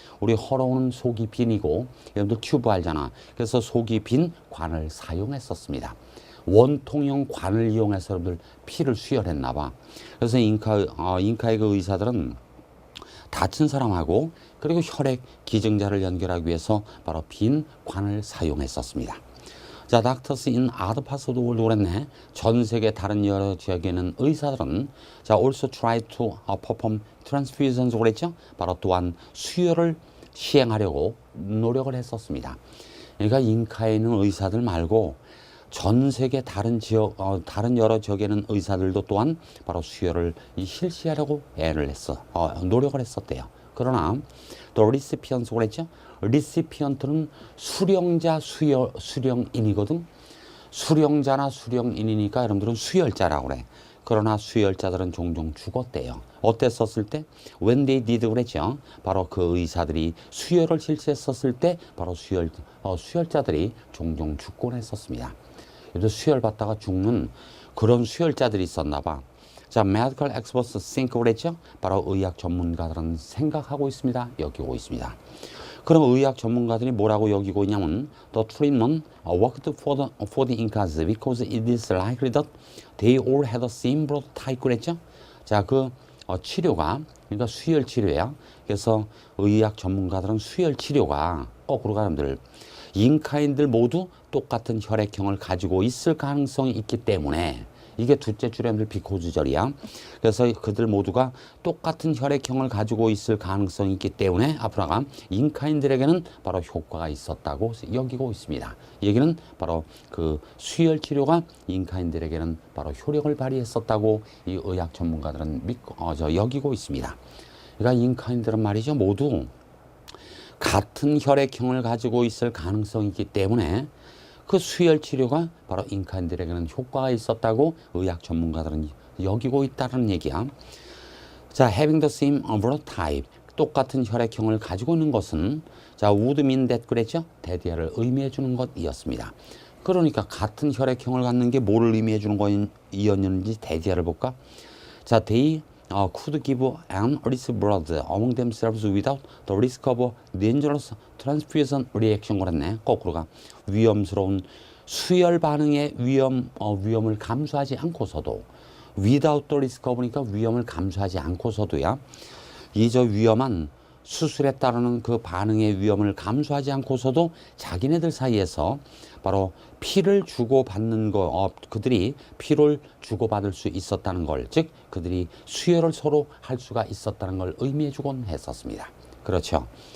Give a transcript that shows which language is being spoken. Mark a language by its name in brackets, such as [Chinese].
[Korean] 우리 홀로우는 속이 빈이고 여러분들 튜브 알잖아. 그래서 속이 빈 관을 사용했었습니다. 원통형 관을 이용해서 여러분들 피를 수혈했나 봐. 그래서 잉카의 그 의사들은 다친 사람하고 그리고 혈액 기증자를 연결하기 위해서 바로 빈 관을 사용했었습니다. [English] 자, doctors in other parts of the world 그랬네. [Korean] 전 세계 다른 여러 지역에는 의사들은 자, [English] also try to perform transfusions [Korean] 그랬죠. 바로 또한 수혈을 시행하려고 노력을 했었습니다. 그러니까 잉카에 있는 의사들 말고 전 세계 다른 여러 지역에는 의사들도 또한 바로 수혈을 실시하려고 노력을 했었대요. 그러나 또 리시피언트 그랬죠. 리시피언트는 수령인이거든. 수령자나 수령인이니까 여러분들은 수혈자라고 그래. 그러나 수혈자들은 종종 죽었대요. 어땠었을 때? [English] When they did 그랬죠. [Korean] 바로 그 의사들이 수혈을 실시했었을 때 바로 수혈자들이 종종 죽곤 했었습니다. 그래서 수혈 받다가 죽는 그런 수혈자들이 있었나 봐. [English] 자, medical experts think 그랬죠. [Korean] 바로 의학 전문가들은 생각하고 있습니다. 여기고 있습니다. 그럼 의학 전문가들이 뭐라고 여기고 있냐면 [English] the treatment worked for the Incas because it is likely that they all had the same blood type 그랬죠. [Korean] 자, 그 치료가 그러니까 수혈 치료야. 그래서 의학 전문가들은 수혈 치료가 거꾸로 가는들 잉카인들 모두 똑같은 혈액형을 가지고 있을 가능성이 있기 때문에 이게 둘째 줄에 비코즈절이야. 그래서 그들 모두가 똑같은 혈액형을 가지고 있을 가능성이 있기 때문에 앞으로가 잉카인들에게는 바로 효과가 있었다고 여기고 있습니다. 이 얘기는 바로 그 수혈 치료가 잉카인들에게는 바로 효력을 발휘했었다고 이 의학 전문가들은 여기고 있습니다. 그러니까 잉카인들은 말이죠. 모두 같은 혈액형을 가지고 있을 가능성이 있기 때문에 그 수혈 치료가 바로 잉카인들에게는 효과가 있었다고 의학 전문가들은 여기고 있다는 얘기야. 자, [English] having the same blood type. [Korean] 똑같은 혈액형을 가지고 있는 것은 자, [English] would mean that [Korean] 그랬죠? 대디아를 의미해 주는 것이었습니다. 그러니까 같은 혈액형을 갖는 게 뭐를 의미해 주는 것이었는지 대디아를 볼까? [English] 자, they could give an rich blood among themselves without the risk of dangerous transfusion reaction 그랬네. [Korean] 거꾸로가 위험스러운 수혈 반응의 위험을 감수하지 않고서도 [English] without the risk of [Korean] 니까 위험을 감수하지 않고서도야 이 저 위험한 수술에 따르는 그 반응의 위험을 감수하지 않고서도 자기네들 사이에서 바로 피를 주고받는 그들이 피를 주고받을 수 있었다는 걸, 즉 그들이 수혈을 서로 할 수가 있었다는 걸 의미해 주곤 했었습니다. 그렇죠.